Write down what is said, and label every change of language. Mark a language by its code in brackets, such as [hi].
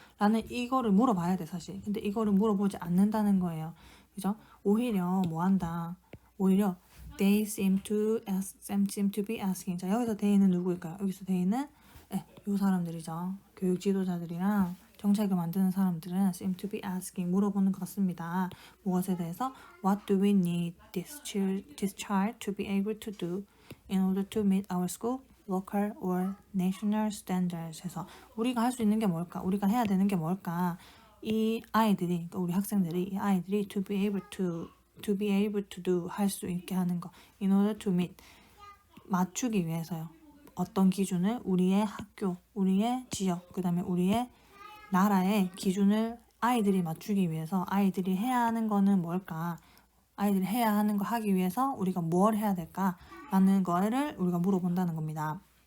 [ko] 라는 이거를 물어봐야 돼, 사실. 근데 이거를 물어보지 않는다는 거예요. 그죠? 오히려 뭐 한다? 오히려 [en] they seem to be asking. [ko] 자, 여기서 they는 누구일까요? 여기서 they는 요 사람들이죠. 교육 지도자들이랑 정책을 만드는 사람들은 [en] seem to be asking, [ko] 물어보는 것 같습니다. 무엇에 대해서? [en] What do we need this child to be able to do in order to meet our school, local or national standards? [ko] 해서 우리가 할 수 있는 게 뭘까? 우리가 해야 되는 게 뭘까? 이 아이들이, 그러니까 우리 학생들이, 이 아이들이 [en] to be able to do, [ko] 할 수 있게 하는 거. [en] in order to meet, [ko] 맞추기 위해서요. 어떤 기준을? 우리의 학교, 우리의 지역, 그 다음에 우리의 나라의 기준을 아이들이 맞추기 위해서 아이들이 해야 하는 거는 뭘까? 아이들이 해야 하는 거 하기 위해서 우리가 뭘 해야 될까? 라는 거를 우리가 물어본다는 겁니다.